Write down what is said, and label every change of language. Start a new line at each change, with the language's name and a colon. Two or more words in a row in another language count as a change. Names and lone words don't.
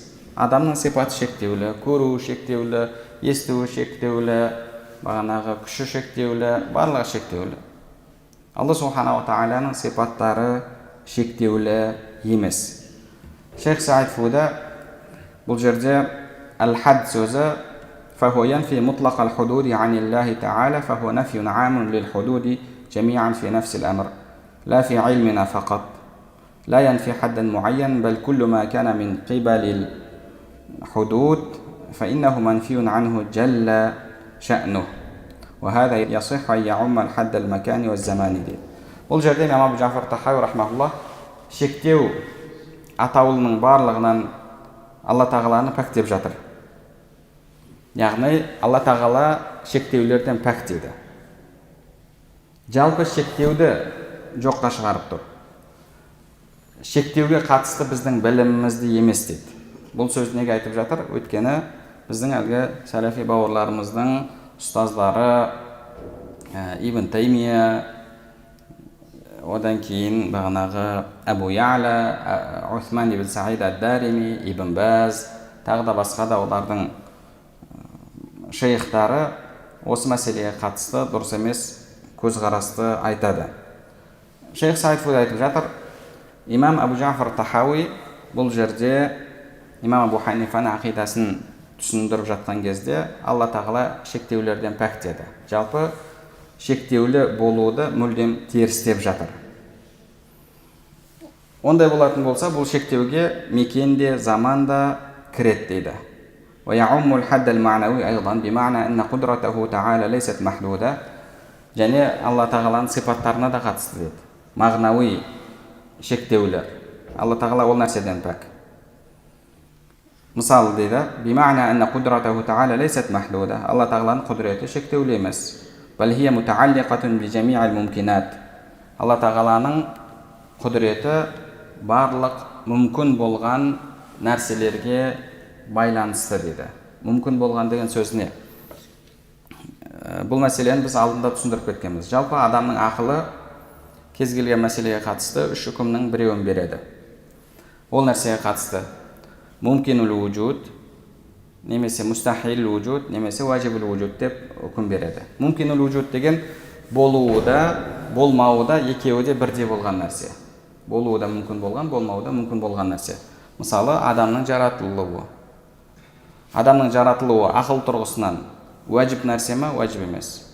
Kazakh: Адамның сипаты шектеулі, көруі шектеулі, естуі шектеулі, бағанағы күші шектеулі, барлығы шектеулі. Алла Субханаху Тағаланың сипаттары шектеулі емес.
Arabic: Шейх Саид Фуда
Kazakh: бұл жерде
Arabic: «Ал-хад» сөзі «فهو ينفي مطلق الحدود عن الله تعالى فهو نفي عام للحدود جميعا في نفس الأمر لا في علمنا فقط لا ينفي حدا معين بل كل ما كان من قبل الحدود فإنه منفي عنه جل شأنه وهذا يصح أن يعم الحد المكان والزمان دي».
Kazakh: Бұл жерде имам Абу Джафар Тахауи рахмаһуллах шектеу атаулының барлығынан Алла Тағаланы пәктеп жатыр. Яғни Алла Тағала шектеулерден пәктеді. Жалпы шектеуді жоққа шығарып тұр. Шектеуге қатысты біздің білімімізді емес дейді. Бұл сөз неге айтып жатыр? Өйткені біздің әлгі сәләфи бауырларымыздың ұстаздары Ибн Таймия, одан кейін бағанағы Абу Я'ла, Усман ибн Саид ад-Дарими, Ибн Баз, тағы да басқа да олардың шейхтары осы мәселеге қатысты дұрыс емес көзқарасты айтады. Шейх Саид Фуда айтып жатыр, имам Абу Джафар Тахауи бұл жерде имам Абу Ханифаның ақидасын түсіндіріп жатқан кезде Алла Тағала шектеулерден пәктеді. Жалпы шектеулі болуды мүлдем терістеп жатыр. Ондай болатын болса, бұл шектеуге мекенде, заманда кірет дейді.
Arabic: ويعم الحد المعنوي أيضا بمعنى أن قدرته تعالى ليست محدودة.
Kazakh: Және Алла Тағаланың сипаттарына да қатысты дейді. Мағнауи шектеулер. Алла Тағала ол нәрседен пәк. Мысалы дейді,
Arabic: بمعنى أن قدرته تعالى ليست محدودة.
Kazakh: Алла Тағаланың құдіреті шектеулі емес.
Arabic: بل هي متعلقة بجميع الممكنات.
Kazakh: Алла Тағаланың құдіреті барлық мүмкін болған нәрселерге байланысты дейді. Мүмкін болған деген сөз не? Бұл мәселені біз алдында түсіндіріп кеткенбіз. Жалпы адамның ақылы кез келген мәселеге қатысты үш үкімнің біреуін береді. Ол нәрсеге қатысты
Arabic: ممكن الوجود,
Kazakh: немесе
Arabic: مستحيل الوجود,
Kazakh: немесе
Arabic: واجب الوجود
Kazakh: деп үкім береді.
Arabic: ممكن الوجود
Kazakh: деген болуы да, болмауы да екеуі де бірдей болған нәрсе. болуы да мүмкін болған, болмауы да мүмкін болған нәрсе. Мысалы, адамның жаратылуы. Адамның жаратылуы ақыл тұрғысынан уәжіп нәрсе ме, уәжіп емес?